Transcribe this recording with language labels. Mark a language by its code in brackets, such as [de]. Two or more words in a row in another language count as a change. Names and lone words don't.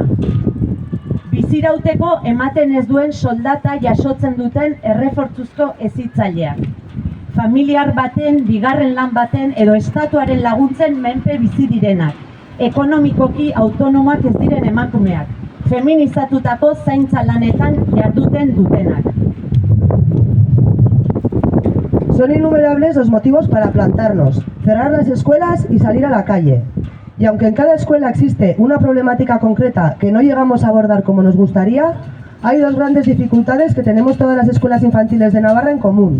[eu] Bizirauteko ematen ez duen soldata jasotzen duten errefortzuzko hezitzaileak. Familiar baten, bigarren lan baten edo estatuaren laguntzen menpe bizi direnak. Ekonomikoki autonomoak ez diren emakumeak. Feminizatutako zaintza lanetan jarduten dutenak. [es] Son innumerables los motivos para plantarnos, cerrar las escuelas y salir a la calle. Y aunque en cada escuela existe una problemática concreta que no llegamos a abordar como nos gustaría, hay dos grandes dificultades que tenemos todas las escuelas infantiles de Navarra en común.